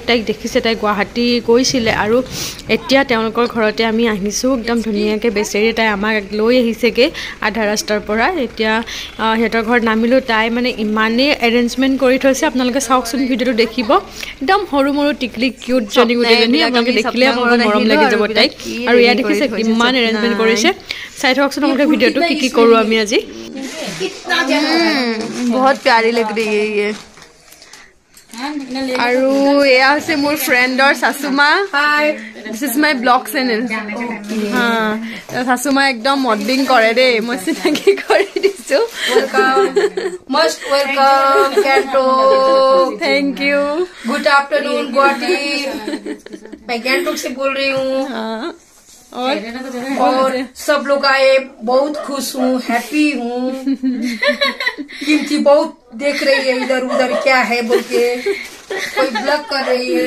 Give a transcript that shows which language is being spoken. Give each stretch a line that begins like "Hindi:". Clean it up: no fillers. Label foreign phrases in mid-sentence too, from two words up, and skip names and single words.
Assamese: তাইক দেখিছে তাই গুৱাহাটী গৈছিলে আৰু এতিয়া তেওঁলোকৰ ঘৰতে আমি আহিছোঁ একদম ধুনীয়াকৈ বেচেৰি তাই আমাক লৈ আহিছেগৈ আধা ৰাস্তাৰ পৰা এতিয়া সিহঁতৰ ঘৰত নামিলোঁ তাই মানে ইমানেই এৰেঞ্জমেণ্ট কৰি থৈছে আপোনালোকে চাওকচোন ভিডিঅ'টো দেখিব একদম সৰু মৰু টিকলি কিউট জনী গোটেইজনী আপোনালোকে দেখিলে বহুত মৰম লাগি যাব তাইক আৰু ইয়াত দেখিছে কিমান এৰেঞ্জমেণ্ট কৰিছে চাই থাককচোন আপোনালোকে ভিডিঅ'টো কি কৰোঁ আমি আজি
Hindi: बहुत प्यारी लग रही है ये
Assamese: আৰু এয়া হৈছে মোৰ ফ্ৰেণ্ডৰ সাসুমা
English: this is my vlog channel
Assamese: সাসুমা একদম মডলিং কৰে দেই মই চিনাকি কৰি দিছো
English: Most welcome, Gangtok. thank you Good afternoon, Guwahati.
Hindi: मैं गैंगटोक से बोल रही हूँ और सब लोग आए बहुत खुश हूँ हैप्पी हूँ कीमती बहुत देख रही है इधर उधर क्या है बोल के कोई ब्लॉग कर रही है